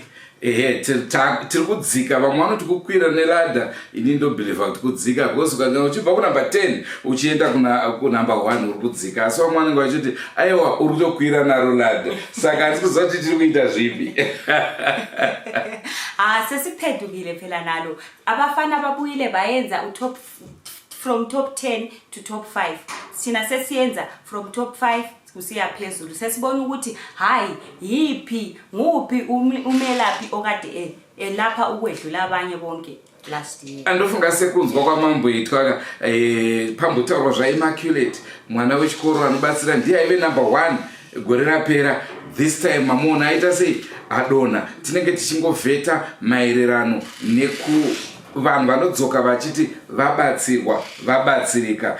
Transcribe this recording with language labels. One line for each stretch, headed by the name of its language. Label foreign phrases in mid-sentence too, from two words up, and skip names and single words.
Shona: Tiri kudzika, vamwe vanoti kukwira neladha, ini ndobhilivha kuti kudzika, because ukanga uchibva kunumber 10 uchienda kunumber 1 uri kudzika. Asi vamwe vanenge vachiti aiwa uri kutokwira naro ladha, saka handisi kuziva kuti tiri kuita zvipi.
North Ndebele: Sesipedukile phela nalo. Abafana babuyile bayenza
English: from top 10 to top 5.
North Ndebele: Sina sesiyenza
English: from top 5
North Ndebele: kusiya phezulu. Sesibona ukuthi hayi yipi nguphi umelaphi okade lapha ukwedlula abanye bonke
English: last year.
Shona: Andofunga sekunzwa kwamambo yitwa pambotaurwa zvaimmaculate, mwana wechikoro anobatsira, ndiye aive number 1 gore rapera.
English: This time
Shona: mamona aita sei adona. Tinenge tichingovheta maererano vanhu vanodzoka vachiti vabatsirika.